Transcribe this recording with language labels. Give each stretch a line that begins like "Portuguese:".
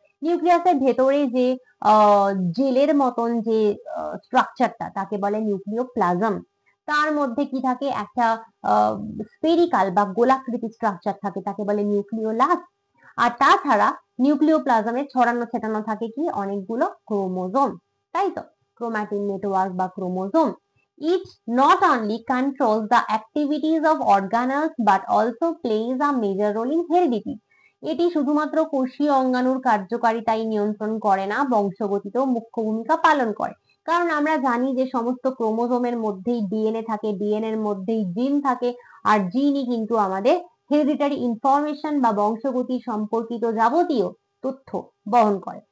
Bangla: নিউক্লিয়াসের ভেতরে যে জেলের মতন যে স্ট্রাকচারটা তাকে বলে নিউক্লিওপ্লাজম। তার মধ্যে কি থাকে? একটা স্পেরিকাল বা গোলাকৃতি স্ট্রাকচার থাকে, তাকে বলে নিউক্লিওলাস। আর তাছাড়া নিউক্লিওপ্লাজমে ছড়ানো ছেটানো থাকে কি? অনেকগুলো ক্রোমোজোম, তাই তো? ক্রোমাটিন নেটওয়ার্ক বা chromosome.
English: It not only controls the activities of organelles but also plays a major role in heredity.
Bangla: এটি শুধুমাত্র কোষীয় অঙ্গাণুর কার্যকারিতাই নিয়ন্ত্রণ করে না, বংশগতিতেও মুখ্য ভূমিকা পালন করে। কারণ আমরা জানি যে সমস্ত ক্রোমোজোমের মধ্যেই ডিএনএ থাকে, ডিএনএ এর মধ্যেই জিন থাকে, আর জিনই কিন্তু আমাদের হেরিডিটারি ইনফরমেশন বা বংশগতি সম্পর্কিত যাবতীয় তথ্য বহন করে।